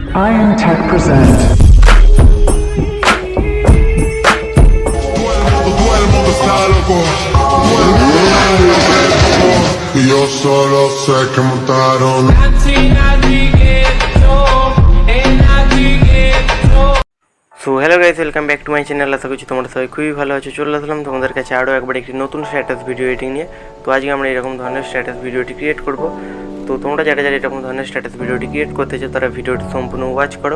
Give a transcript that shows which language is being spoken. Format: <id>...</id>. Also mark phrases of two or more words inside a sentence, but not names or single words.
<en>Iron Tech present.</en> <es>Todo el mundo está loco. Y yo solo sé que montaron.</es> <en>So hello guys, welcome back to my channel.</en> <bn>আশা করছি তোমরা সবাই খুবই ভালো আছো। চলে আসলাম তোমাদের কাছে আরও একবার একটি নতুন</bn> <en>status video editing</en> <bn>নিয়ে। তো আজকে আমরা এরকম ধরনের স্ট্যাটাস ভিডিওটি ক্রিয়েট করব। তো তোমরা যারা এরকম ধরনের স্ট্যাটাস ভিডিওটি ক্রিয়েট করতে চাও তারা ভিডিওটি সম্পূর্ণ ওয়াচ করো।</bn>